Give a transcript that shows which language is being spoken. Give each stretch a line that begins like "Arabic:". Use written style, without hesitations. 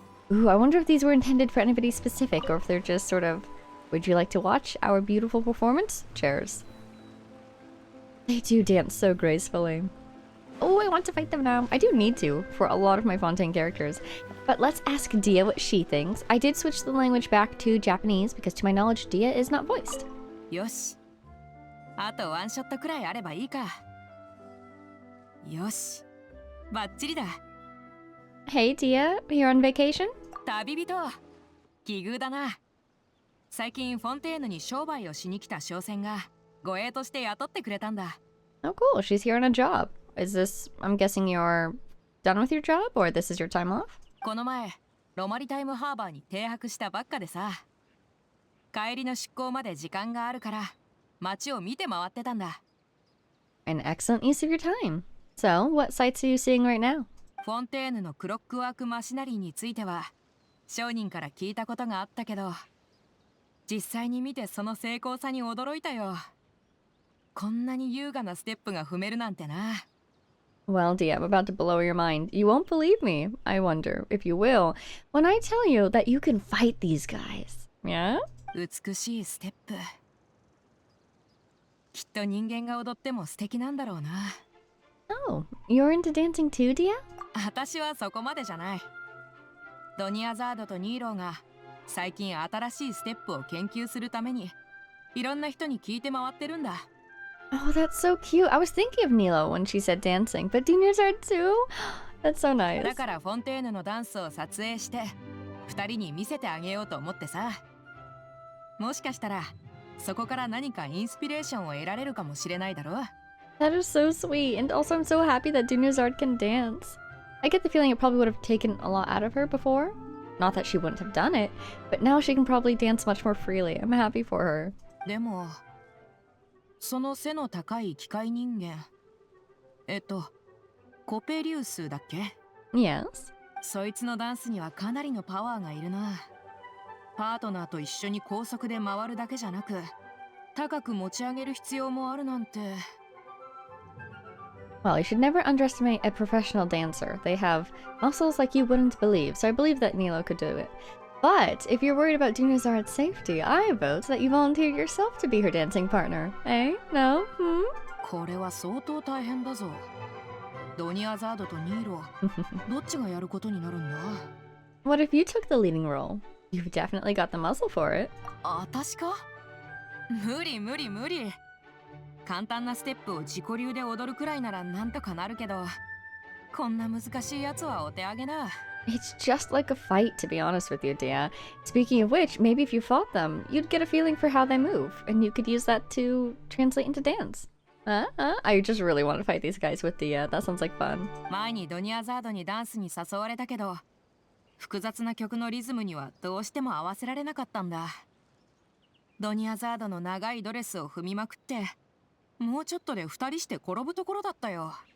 English: Ooh, I wonder if these were intended for anybody specific, or if they're just sort of, would you like to watch our beautiful performance chairs? They do dance so gracefully. Oh, I want to fight them now. I do need to, for a lot of my Fontaine characters. But let's ask Dia what she thinks. I did switch the language back to Japanese, because to my knowledge, Dia is not voiced. Yosh.
Japanese: あとワンショットくらいあればいいか。よし。バッチリだ。
English: Hey Dia, you're on vacation?
Japanese: 旅人。奇遇だな。最近フォンテーヌに商売をしに来た商船が護衛として雇ってくれたんだ。
English: Oh cool, she's here on a job. Is this, I'm guessing you're done with your job, or this is your time off?
Japanese: この前、ロマリタイムハーバーに停泊したばっかでさ。帰りの出港まで時間があるから、街を見て回ってたんだ。
English: An excellent use of your time. So, what sights are you seeing right now?
Japanese: フォンテーヌのクロックワークマシナリーについては、商人から聞いたことがあったけど、実際に見てその精巧さに驚いたよ。こんなに優雅なステップが踏めるなんてな。
English: Well, Dia, I'm about to blow your mind. You won't believe me, I wonder, if you will, when I tell you that you can fight these guys. Yeah?
Japanese: 美しいステップ。きっと人間が踊っても素敵なんだろうな。
English: Oh, you're into dancing too, Dia?
Japanese: 私はそこまでじゃない。ドニアザードとニーローが最近新しいステップを研究するためにいろんな人に聞いて回ってるんだ。
English: Oh, that's so cute. I was thinking of Nilo when she said dancing, but Dunia's are too? That's so nice.
Japanese: だからフォンテーヌのダンスを撮影して2人に見せてあげようと思ってさ。もしかしたらそこから何かインスピレーションを得られるかもしれないだろう。
English: That is so sweet, and also I'm so happy that Dunyarzad can dance. I get the feeling it probably would have taken a lot out of her before. Not that she wouldn't have done it, but now she can probably dance much more freely. I'm happy for her.
Japanese: でもその背の高い機械人間コペリウスだっけ？
English: Yes.
Japanese: そいつのダンスにはかなりのパワーがいるな。パートナーと一緒に高速で回るだけじゃなく高く持ち上げる必要もあるなんて。
English: Well, you should never underestimate a professional dancer. They have muscles like you wouldn't believe, so I believe that Nilo could do it. But if you're worried about Dunyarzad's safety, I vote that you volunteer yourself to be her dancing partner. Eh? No? Hmm?
Japanese: これは相当大変だぞ。ドニアザードとニーロ、どっちがやることになるんだ？
English: What if you took the leading role? You've definitely got the muscle for it.
Japanese: 私か？無理無理無理。簡単なステップを自己流で踊るくらいならなんとかなるけど、こんな難しいやつはお手上げだ。
English: It's just like a fight, to be honest with you, Dia. Speaking of which, maybe if you fought them, you'd get a feeling for how they move, and you could use that to translate into dance. I just really want to fight these guys with Dia. That sounds like fun.
Japanese: 前にドニアザードにダンスに誘われたけど、複雑な曲のリズムにはどうしても合わせられなかったんだ。ドニアザードの長いドレスを踏みまくって、もうちょっとで二人して転ぶところだったよ。